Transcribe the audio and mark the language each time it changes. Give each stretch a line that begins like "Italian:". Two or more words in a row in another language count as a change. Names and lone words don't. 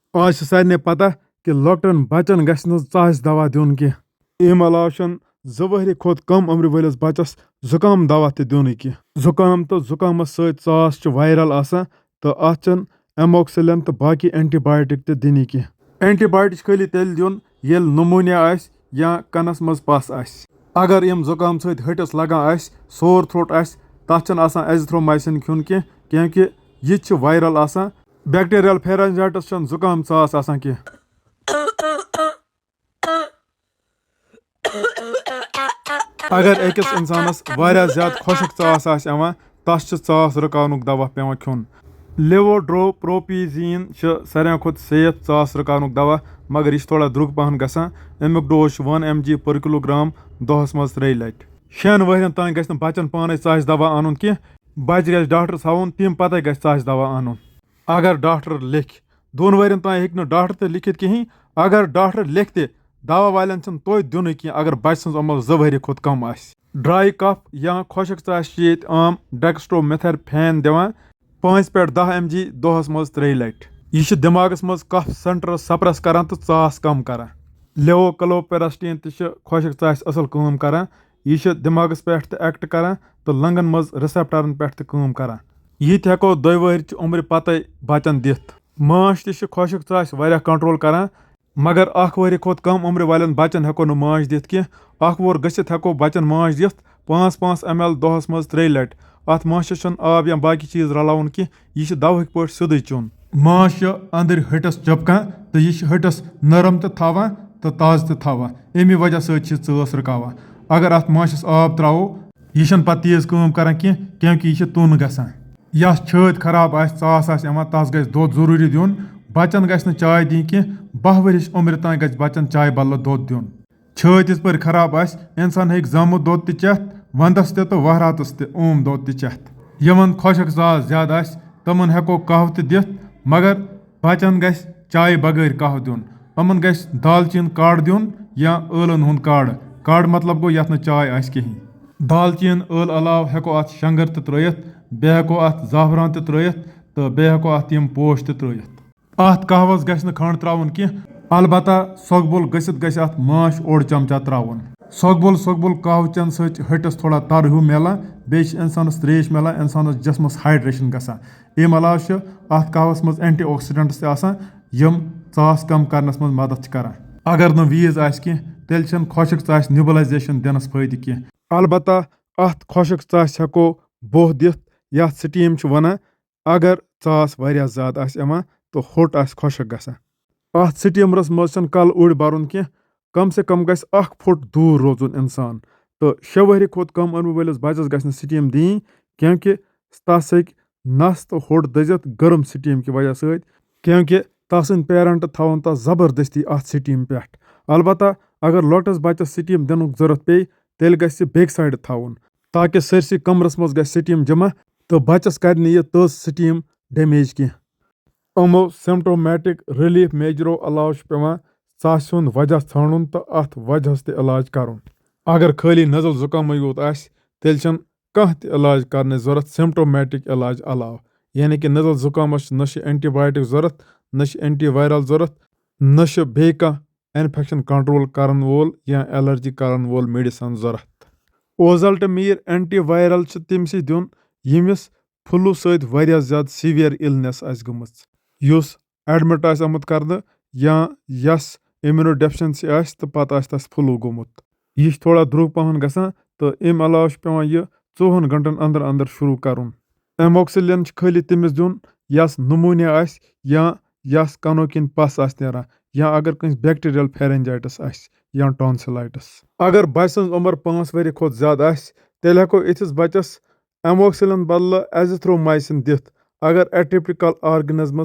Kashmiri: आज छ सारे पता कि लॉकडाउन बचन गछ न चास दवा दियुन की अम अलाव छन 2 वहरी खोत कम उम्र वलिस बचस जुकाम दवा ते दियुन की जुकाम तो जुकामस सत चास छ वायरल आसान तो अत छन एमोक्सिलिन तो बाकी एंटीबायोटिक ते दिनी की एंटीबायोटिक खाली तेल दियुन येल नमूनिया आस या कनस मज पस आस अगर यम जुकाम सत हटस लगान आस
English: sore throat
Kashmiri: आस तथ छन आसान एजिथ्रोमाइसिन खियुन की क्योंकि यह छ वायरल आसान
English: bacterial pharyngitis
Kashmiri: छन जुकाम चास आसान की अगर अकिस इंसानस वारिया ज्यादा खुशक चास आस यवान तस छ चास रुकावनुक दवा पेवान खियुन लेवोड्रोप्रोपिजीन छ सारे खुद सेफ चास रुकावनुक दवा मगर यह थोड़ा द्रुग पहन गसान अमुक डोज 1 mg
English: per kilogram
Kashmiri: दोहस मज 3 लट 6 वहरन तान गछ बच्चन पाने चास दवा आनुन की बच गछ डॉक्टर हाउन तम पते गछ चास दवा आनुन अगर डॉक्टर लिख 2 वहरन तान हेक डॉक्टर ते लिखित कहीं अगर डॉक्टर लिख ते दवा वालन छन तोय दुन की अगर बच सज उम्र 2 वहरी खुद कम आस
English: dry cough
Kashmiri: या खुशक चास ये आम डेक्स्ट्रोमेथर्फेन दिवान 5 पे 10 mg दोहस मज 3 लट यह दिमागस मज
English: cough center suppress
Kashmiri: करान तो चास कम करान लेवोक्लोपेरास्टिन खुशक चास असल काम करान यह दिमागस पे एक्ट करान तो लंगन मज रिसेप्टरन पे काम करान यह हेको 2 वहर उम्र पते बचन दिथ माश तह खुशक चास वारिया कंट्रोल करान मगर 1 वहरी खुद कम उम्र वालन बच्चन हेको न माश दिथ की 1 वोर गसित हेको बच्चन माश दिथ 5 ml दोहस मज 3 लट अत माशस आब या बाकी चीज रलाउन की यह दवह पे सीधे चुन माश अंदर हटस चपकान तो यह हटस नरम तो थावान तो ताज तो थावान अमी वजह सस रुकावान अगर अत माशस आब त्रावो यह पत तेज काम करान क्योंकि यह तुन गसान यस छत खराब आस चास आस यवान तस गछ दोद जरूरी दियुन बच्चन गछ न चाय दी की 12 वरिश उम्र तान गछ बच्चन चाय बदल दोद दियुन छत इस पर खराब आस इंसान हेक जामुत दोद ते चेथ वंदस ते तो वहरातस ते ओम दोद ते चेथ यमन खुशक चास ज्यादा आस तमन हेको कहव ते दिथ मगर बच्चन गछ चाय बगैर कहव दियुन अमन गछ दालचीन काड़ दियुन या ٲलन हुंद काड़ मतलब गो यथ न चाय आस कहीं दालचीन ٲल अलाव हेको अत शंगर ते त्रयित बे हेको अत ज़ाफरान ते त्रयित तो बे हेको अत यम पोश ते त्रयित अत कहवस गछ न खंड त्राउन की अलबत्ता सोगबुल गसित गछ अत माश ओड़ चमचा त्राउन सोगबुल कहव चन सच हटस थोड़ा तर हूँ मिलान बे इंसानस त्रेश मिलान इंसानस जिस्मस हाइड्रेशन गसान अम अलाव अत कहवस मज एंटीऑक्सीडेंट्स आसान यम चास कम करनस मज मदद करान अगर न वीज आस की तेल छन खुशक चास न्यूबलाइजेशन दिनस फायदे की अलबत्ता अत खुशक चास हेको बोह दिथ यथ स्टीम वनान अगर चास वारिया ज्यादा आस यवान तो होट आस खुशक गसान अत स्टीमरस मज कल उड़ बरुन की कम से कम गछ 1 फुट दूर रोजुन इंसान तो 6 वहरी खुद कम उम्र वलिस बचस गछ स्टीम दी क्योंकि तस हेक नस तो होट दजित गर्म स्टीम की वजह सत क्योंकि तसन पेरेंट थवन तस जबरदस्ती अत स्टीम पे अलबत्ता अगर लोटस बच्चस स्टीम दिन जरूरत पे तेल गछ
English: back side
Kashmiri: थवन ताकि सरसी कमरस मज गछ स्टीम जमा तो बच्चस कर यह तस स्टीम डैमेज की अमो
English: symptomatic relief measures
Kashmiri: अलाव पेवान चास हुंद वजह ठानुन तो अत वजह ते इलाज करुन अगर खाली नजल जुकाम योत आस तेल छन कह ते इलाज करने जरूरत सिम्टोमेटिक इलाज अलाव यानी कि नजल जुकामस न एंटीबायोटिक जरूरत न एंटीवायरल जरूरत न बे कह इन्फेक्शन कंट्रोल करन वोल या एलर्जी करन वोल मेडिसन जरूरत ओजल्टमीर एंटीवायरल तमसी दिन यमिस फ्लू सत वारिया ज्यादा
English: severe illness
Kashmiri: आस गमच युस एडमिट आस आमुत करने या यस
English: immuno deficiency
Kashmiri: आस तो पत आस तस फ्लू गोमुत यह थोड़ा द्रुग पहन गसान तो अम अलाव पेवान यह 24 घंटन अंदर अंदर शुरू करुन एमोक्सिलिन खाली तमिस दिन यस नमूनिया आस या यस कनो किन पस आस नेरान या अगर कंस
English: bacterial pharyngitis
Kashmiri: आस या टॉन्सिलाइटिस अगर बच सज उम्र 5 वहरी खुद ज्यादा आस तेल हेको इथिस बच्चस एमोक्सिलिन बदल एजिथ्रोमाइसिन दिथ अगर
English: atypical organism